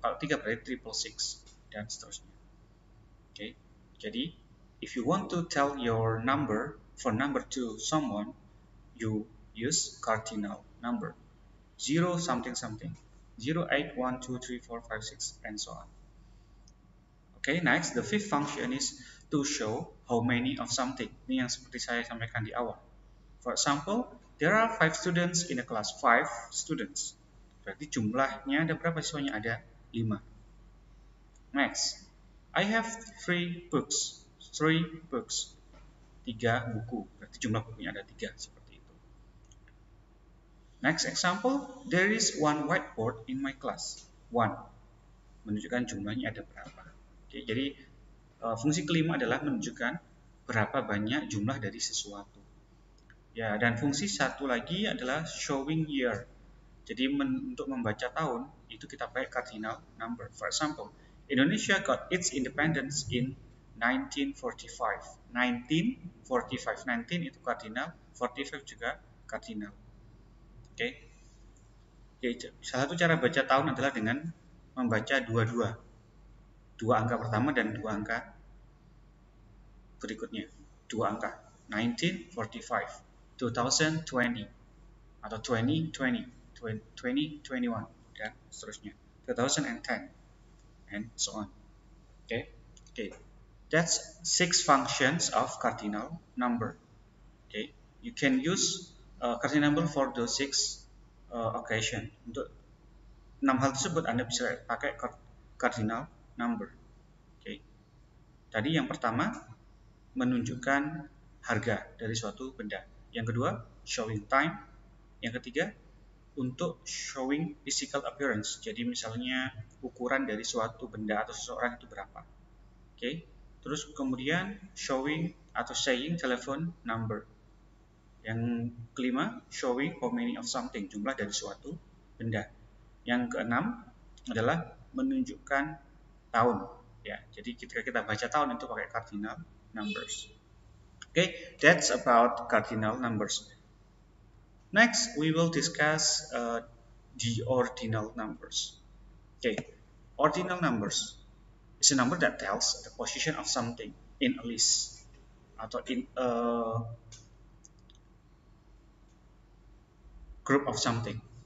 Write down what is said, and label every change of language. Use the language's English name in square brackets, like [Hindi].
[Indonesian] Kalau tiga berarti [English] triple six [Indonesian] dan seterusnya. Oke, jadi [English] if you want to tell your number for number to someone, you use cardinal number 0 something something 0, 8, 1, 2, 3, 4, 5, 6 and so on. Okay, next, the fifth function is to show how many of something. [Indonesian] Ini yang seperti saya sampaikan di awal. [English] For example, there are 5 students in a class. 5 students. [Indonesian] Berarti jumlahnya ada berapa siswanya? Ada 5. [English] Next, I have 3 books. 3 books. [Indonesian] 3 buku. Berarti jumlah bukunya ada 3, seperti itu. [English] Next example, there is 1 whiteboard in my class. 1. [Indonesian] Menunjukkan jumlahnya ada berapa. Oke, jadi fungsi kelima adalah menunjukkan berapa banyak jumlah dari sesuatu. Ya, dan fungsi satu lagi adalah [English] showing year. [Indonesian] Jadi untuk membaca tahun itu kita pakai cardinal number. [English] For example, Indonesia got its independence in 1945. [Indonesian] 1945. 19 itu cardinal, 45 juga cardinal. Oke. Jadi, salah satu cara baca tahun adalah dengan membaca dua-dua. 2 angka pertama dan 2 angka berikutnya. 2 angka. 1945, 2020, atau 2020, 2021, dan seterusnya. [English] 2010, and so on. Okay. That's 6 functions of cardinal number. Okay. You can use cardinal number for those 6 occasion. [Indonesian] Untuk 6 hal tersebut Anda bisa pakai cardinal number. Okay. Tadi yang pertama menunjukkan harga dari suatu benda. Yang kedua [English] showing time. [Indonesian] Yang ketiga untuk [English] showing physical appearance. [Indonesian] Jadi misalnya ukuran dari suatu benda atau seseorang itu berapa. [English] Okay. [Indonesian] Terus kemudian [English] showing atau saying telephone number. [Indonesian] Yang kelima [English] showing how many of something, [Indonesian] jumlah dari suatu benda. Yang keenam adalah menunjukkan tahun, ya. Jadi ketika kita baca tahun itu pakai cardinal numbers. [English] Okay, that's about cardinal numbers. Next, we will discuss the ordinal numbers. Okay, ordinal numbers is a number that tells the position of something in a list [Indonesian] atau [English] in a group of something.